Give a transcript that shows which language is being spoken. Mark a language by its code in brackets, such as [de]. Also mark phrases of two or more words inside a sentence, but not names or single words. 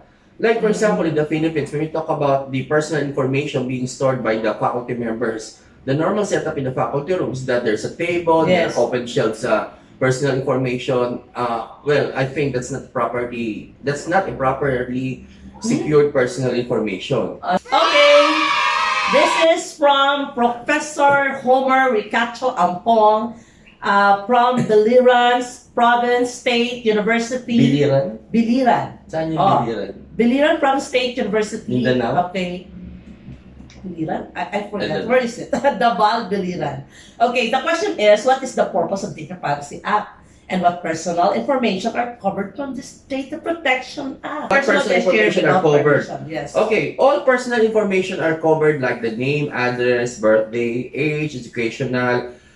[en] Like for example, in the Philippines, when we talk about the personal information being stored by the faculty members, the normal setup in the faculty room is that there's a table, there are open shelves, personal information. Well, I think that's not a properly secured personal information. Okay. This is from Professor Homer Ricacho Ampong from Biliran Province State University. Biliran? Biliran. [tl] Saan yung [en] Oh. Biliran? Biliran Province State University. Mindanao? Okay. Biliran? I forgot. Mindanao. Where is it? Davao, Biliran. Okay, the question is, what is the purpose of Data Privacy Act? And what personal information are covered from this Data Protection Act? What personal information are covered? Yes. Okay, all personal information are covered like the name, address, birthday, age, educational